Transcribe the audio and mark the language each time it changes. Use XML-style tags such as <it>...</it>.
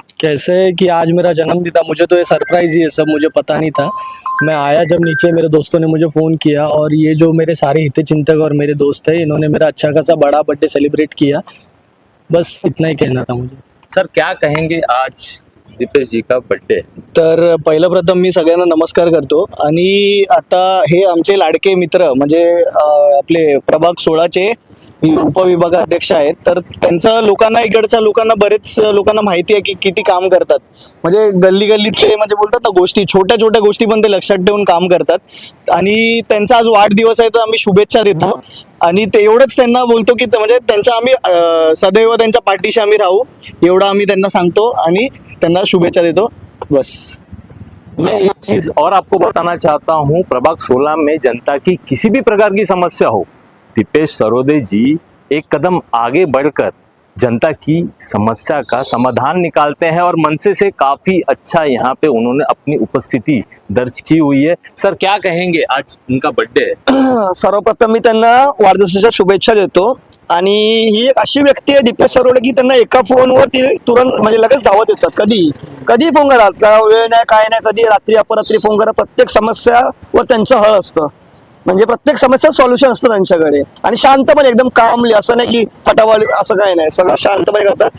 <hi>कैसे कि आज मेरा जन्मदिन था, मुझे तो ये सरप्राइज ही है, सब मुझे पता नहीं था। मैं आया जब नीचे, मेरे दोस्तों ने मुझे फ़ोन किया, और ये जो मेरे सारे हितचिंतक और मेरे दोस्त हैं, इन्होंने मेरा अच्छा खासा बड़ा बर्थडे सेलिब्रेट किया। बस इतना ही कहना था मुझे। सर क्या कहेंगे, आज दीपेश जी का बर्थडे?</hi> <mr>तर पहिलं प्रथम मी सगळ्यांना नमस्कार करतो। आणि आता हे आमचे लाडके मित्र म्हणजे आपले प्रभाग 16चे उपविभागाध्यक्ष आहेत, तर त्यांचं लोकांना, इकडच्या लोकांना, बरेच लोकांना माहिती आहे की किती काम करतात। म्हणजे गल्ली गल्लीतले म्हणजे बोलतात ना, गोष्टी, छोट्या छोट्या गोष्टी पण ते लक्षात ठेवून काम करतात। आणि त्यांचा आज वाढदिवस आहे, तर आम्ही शुभेच्छा देतो। आणि ते एवढंच त्यांना बोलतो की म्हणजे त्यांच्या आम्ही सदैव त्यांच्या पाठीशी आम्ही राहू, एवढं आम्ही त्यांना सांगतो आणि त्यांना शुभेच्छा देतो। बस।</mr> <hi>मैं एक चीज और आपको बताना चाहता हूँ, प्रभाग 16 में जनता की किसी भी प्रकार की समस्या हो, दीपेश सरोदे जी एक कदम आगे बढ़कर जनता की समस्या का समाधान निकालते हैं, और मनसे से काफी अच्छा यहाँ पे उन्होंने अपनी उपस्थिति दर्ज की हुई है। सर क्या कहेंगे, आज उनका बर्थडे है।</hi> <mr>सर्वप्रथम मी त्यांना वाढदिवसाच्या शुभेच्छा देतो। आणि ही एक अशी व्यक्ती आहे दीपेश सरोदे की त्यांना एका फोनवर ती तुरंत म्हणजे लगेच धावत येतात। कधी कधी फोन करा, का वेळ नाही काय नाही, कधी रात्री अपरात्री फोन करा, प्रत्येक समस्यावर त्यांचं हळ असतं। म्हणजे प्रत्येक समस्या सॉल्युशन असतं त्यांच्याकडे। आणि शांतपणे, एकदम कामली, असं नाही की फटाफट, असं काही नाही, सगळं शांतपणे करतात।</mr>